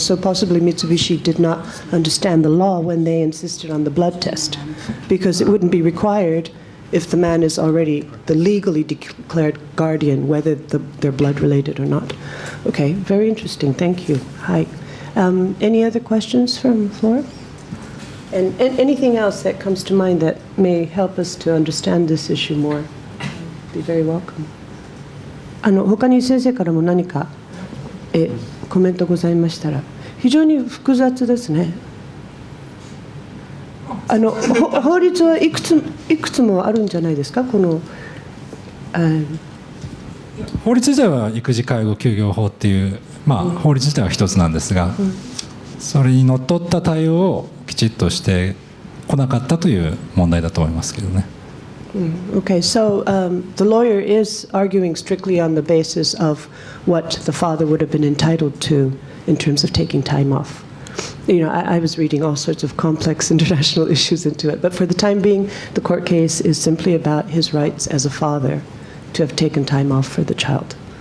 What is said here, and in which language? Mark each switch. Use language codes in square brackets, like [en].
[en] So possibly Mitsubishi did not understand the law when they insisted on the blood test, because it wouldn't be required if the man is already the legally declared guardian, whether they're blood related or not. Okay, very interesting. Thank you. Hi. Any other questions from the floor? And anything else that comes to mind that may help us to understand this issue more? Be very welcome. [ja] 他に先生からも何かコメントございましたら。非常に複雑ですね。法律はいくつもあるんじゃないですか？法律自体は育児介護休業法っていう、法律自体は一つなんですが、それにのっとった対応をきちっとしてこなかったという問題だと思いますけどね。 [en] Okay, so the lawyer is arguing strictly on the basis of what the father would have been entitled to in terms of taking time off. I was reading all sorts of complex international issues into it, but for the time being, the court case is simply about his rights as a father to have taken time off for the child.